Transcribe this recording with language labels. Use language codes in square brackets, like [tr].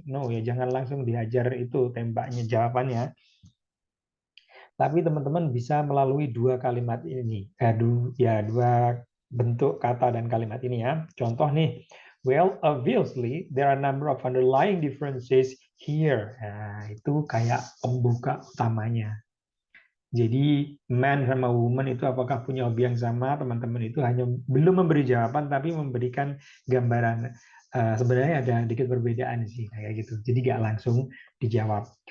[id] No ya, jangan langsung diajar itu tembaknya jawabannya. Tapi teman-teman bisa melalui dua kalimat ini, dua bentuk kata dan kalimat ini ya. Contoh nih, [en] well, obviously there are a number of underlying differences here. [id] Nah, itu kayak pembuka utamanya. Jadi man sama woman itu apakah punya hobi yang sama? Teman-teman itu hanya belum memberi jawaban, tapi memberikan gambaran. Sebenarnya ada dikit perbedaan sih kayak gitu. Jadi nggak langsung dijawab.